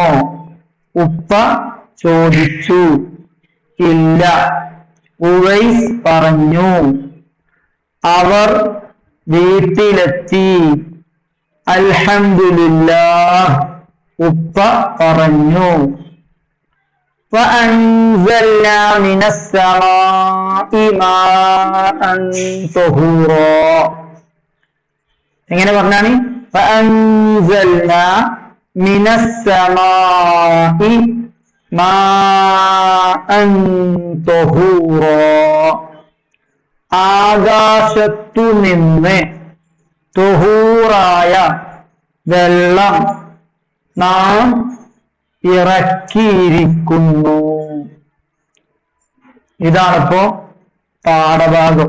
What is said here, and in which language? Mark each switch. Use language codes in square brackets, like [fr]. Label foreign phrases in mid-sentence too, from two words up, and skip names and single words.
[ml] ഉപ്പ ചോദിച്ചു. ഇല്ല, ഉവൈസ് പറഞ്ഞു. അവർ വീട്ടിലെത്തി. അൽഹംദുലില്ലാഹ്, ഉപ്പ പറഞ്ഞു. [ar] فأنزلنا من السماء ماء طهورا. [ml] എങ്ങനെ പറഞ്ഞാണ്? [ar] فأنزلنا من السماء ماء طهورا. [ml] ആകാശത്തു നിന്ന് തുഹൂറായ വെള്ളം നാം ഇറക്കിയിരിക്കുന്നു. ഇതാണിപ്പോ പാഠഭാഗം.